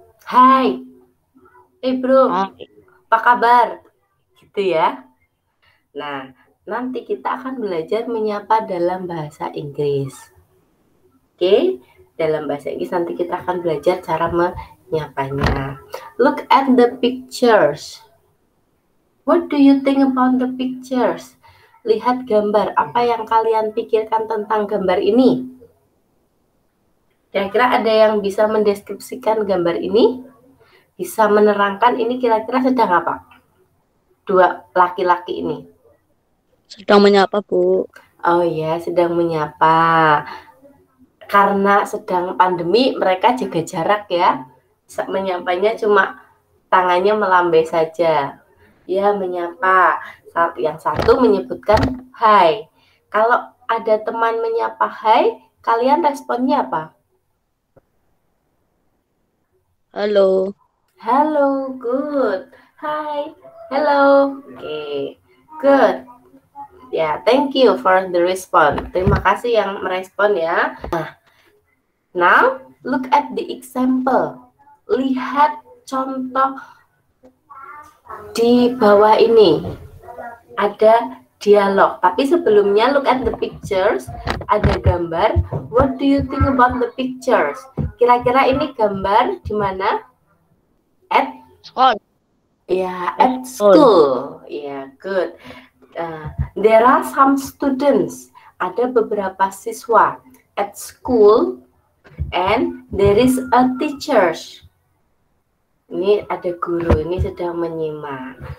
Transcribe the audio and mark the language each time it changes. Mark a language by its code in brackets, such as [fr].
[id] Hai, bro, apa kabar? Gitu ya. Nah, nanti kita akan belajar menyapa dalam bahasa Inggris. Oke, dalam bahasa Inggris nanti kita akan belajar cara menyapanya. [en] Look at the pictures. What do you think about the pictures? [id] Lihat gambar. Apa yang kalian pikirkan tentang gambar ini? Kira-kira ada yang bisa mendeskripsikan gambar ini? Bisa menerangkan ini kira-kira sedang apa? Dua laki-laki ini. Sedang menyapa, Bu. Oh ya, sedang menyapa. Karena sedang pandemi, mereka jaga jarak ya. Menyapanya cuma tangannya melambai saja. Ya, menyapa. Yang satu menyebutkan hai. Kalau ada teman menyapa hai, kalian responnya apa? Halo. [en] Halo, good. Hi, hello. Oke, good. Ya, thank you for the response. [id] Terima kasih yang merespon ya. [en] Now, look at the example. [id] Lihat contoh di bawah ini. Ada dialog. Tapi sebelumnya, [en] look at the pictures. [id] Ada gambar. [en] What do you think about the pictures? [id] Kira-kira ini gambar di mana? [en] At [id] Sekolah. [en] Yeah, At at school. school. Yeah, good. There are some students. [id] Ada beberapa siswa [en] at school, and there is a teacher. [id] Ini ada guru, ini sedang menyimak.